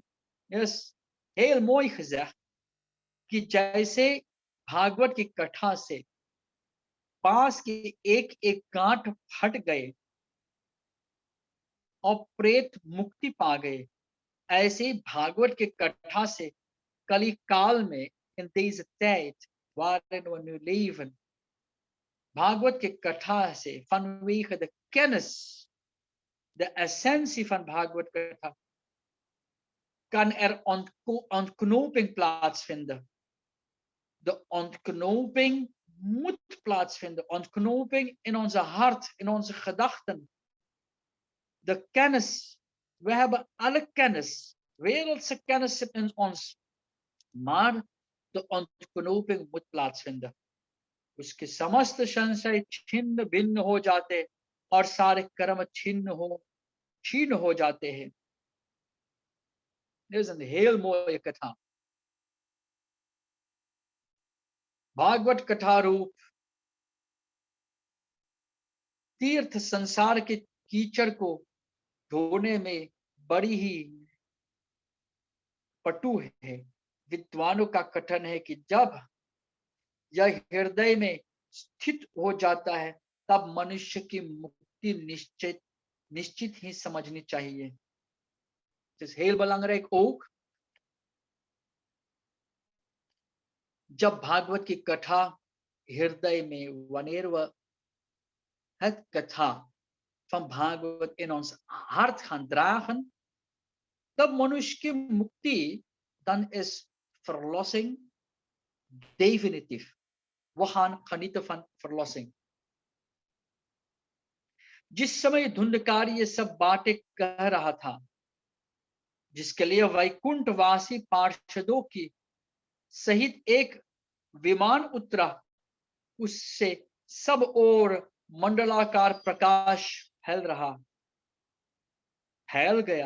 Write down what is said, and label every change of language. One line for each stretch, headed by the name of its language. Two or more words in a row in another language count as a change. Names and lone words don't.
Hindi: यस,
Dutch: heel mooi gezegd
Hindi: कि जैसे भागवत की कथा से बांस की एक एक गांठ फट गए और प्रेत मुक्ति पा गए, ऐसे ही भागवत की कथा से कली काल में
Dutch: in deze tijd waarin we nu leven,
Hindi: भागवत की कथा से
Dutch: vanwege de kennis, de essentie van
Hindi: भागवत कथा,
Dutch: kan ontknoping plaatsvinden. De ontknoping moet plaatsvinden, ontknoping in onze hart, in onze gedachten. De kennis, we hebben alle kennis, wereldse kennis in ons, maar de ontknoping moet plaatsvinden.
Hindi: उसके समस्त संशय छिन्न भिन्न हो जाते और सारे कर्म छीन हो जाते हैं।
Dutch: Dit is een heel mooie कथा।
Hindi: भागवत कथा रूप तीर्थ संसार के कीचड़ को धोने में बड़ी ही पटु है। विद्वानों का कथन है कि जब यह हृदय में स्थित हो जाता है तब मनुष्य की मुक्ति निश्चित ही समझनी चाहिए।
Dutch: Het is heel belangrijk ook,
Hindi: जब भागवत की कथा हृदय में,
Dutch: wanneer we het कथा van भागवत in ons hart gaan dragen,
Hindi: तब मनुष्य की मुक्ति,
Dutch: dan is verlossing definitief. We gaan genieten van verlossing।
Hindi: जिस समय धुंधकारी ये सब बातें कह रहा था, जिसके लिए वैकुंठवासी पार्षदों की सहित एक विमान उतरा, उससे सब ओर मंडलाकार प्रकाश फैल गया।